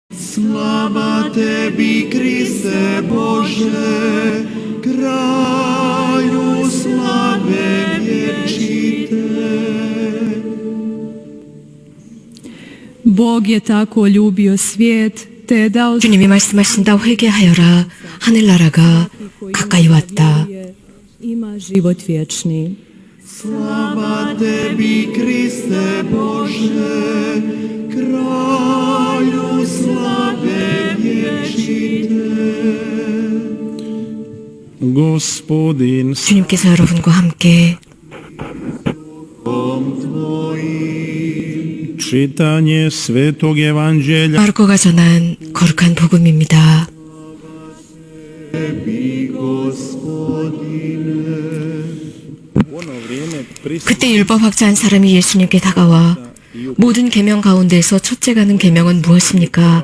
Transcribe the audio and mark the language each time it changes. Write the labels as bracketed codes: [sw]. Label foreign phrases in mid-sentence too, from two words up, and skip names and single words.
[hr] Slava tebi, Kriste Bože, kraju slave vječite. Bog je tako ljubio svijet, te je dao [ko] 주님이 말씀하신다. 회개하여라. 하늘나라가 가까이 왔다. [hr] ima život vječni. Slava tebi, Kriste Bože, kraju slave vječite. Gospodin [ko] 주님께서 여러분과 함께 [hr] Čitanje Svetog Evanđelja [ko] 마르코가 전한 거룩한 복음입니다. 그때 율법학자 한 사람이 예수님께 다가와 모든 계명 가운데서 첫째 가는 계명은 무엇입니까?